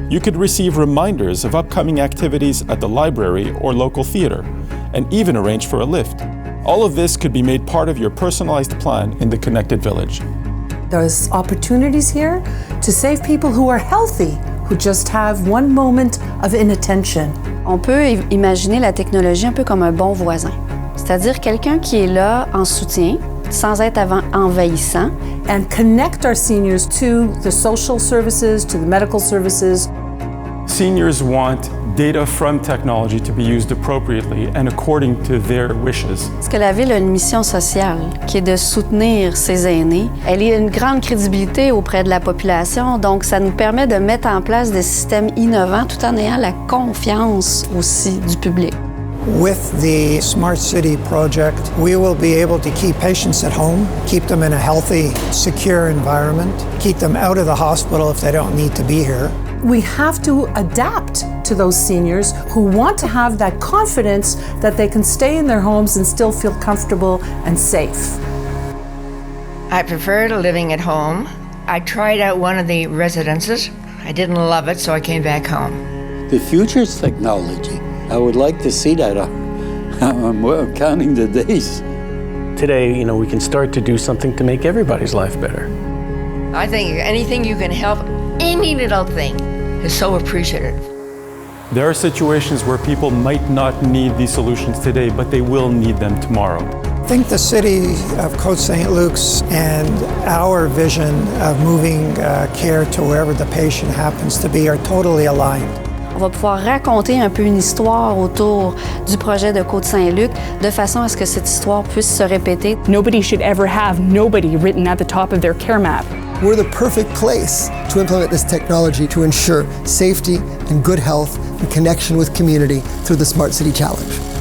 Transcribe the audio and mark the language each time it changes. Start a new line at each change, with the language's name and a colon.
English: You could receive reminders of upcoming activities at the library or local theater, and even arrange for a lift. All of this could be made part of your personalized plan in the Connected Village. There's opportunities here to save people who are healthy, who just have one moment of inattention.
French: On peut imaginer la technologie un peu comme un bon voisin, c'est-à-dire quelqu'un qui est là en soutien, sans être envahissant.
English: And connect our seniors to the social services, to the medical services. Seniors want data from technology to be used appropriately and according to their wishes.
French: Parce que la Ville a une mission sociale qui est de soutenir ses aînés. Elle a une grande crédibilité auprès de la population, donc ça nous permet de mettre en place des systèmes innovants tout en ayant la confiance aussi du public.
English: With the Smart City project, we will be able to keep patients at home, keep them in a healthy, secure environment, keep them out of the hospital if they don't need to be here. We have to adapt to those seniors who want to have that confidence that they can stay in their homes and still feel comfortable and safe. I preferred living at home. I tried out one of the residences. I didn't love it, so I came back home. The future's technology. I would like to see that. I'm counting the days. Today, we can start to do something to make everybody's life better. I think anything you can help, any little thing, is so appreciated. There are situations where people might not need these solutions today, but they will need them tomorrow. I think the city of Côte Saint-Luc's and our vision of moving care to wherever the patient happens to be are totally aligned.
French: On va pouvoir raconter un peu une histoire autour du projet de Côte Saint-Luc de façon à ce que cette histoire puisse se répéter.
English: Nobody should ever have nobody written at the top of their care map. We're the perfect place to implement this technology to ensure safety and good health and connection with community through the Smart City Challenge.